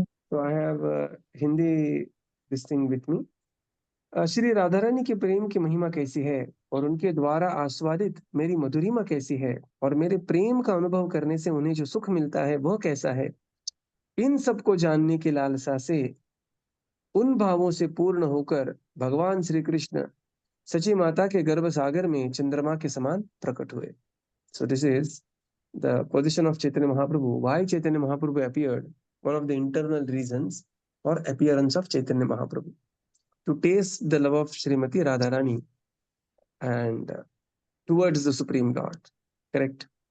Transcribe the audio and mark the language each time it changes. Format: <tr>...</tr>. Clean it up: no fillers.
<en>So I have Hindi this thing with me.</en> <hi>Shri Radha Rani के प्रेम की महिमा कैसी है और उनके द्वारा आस्वादित मेरी मधुरिमा कैसी है और मेरे प्रेम का अनुभव करने से उन्हें जो सुख मिलता है वह कैसा है, इन सब को जानने की लालसा से उन भावों से पूर्ण होकर भगवान श्री कृष्ण सची माता के गर्भ सागर में चंद्रमा के समान प्रकट हुए.</hi> <en>So this is the position of Chaitanya Mahaprabhu. Why Chaitanya Mahaprabhu appeared? One of the internal reasons for appearance of Chaitanya Mahaprabhu, to taste the love of Srimati Radharani and towards the Supreme Lord. Correct?</en>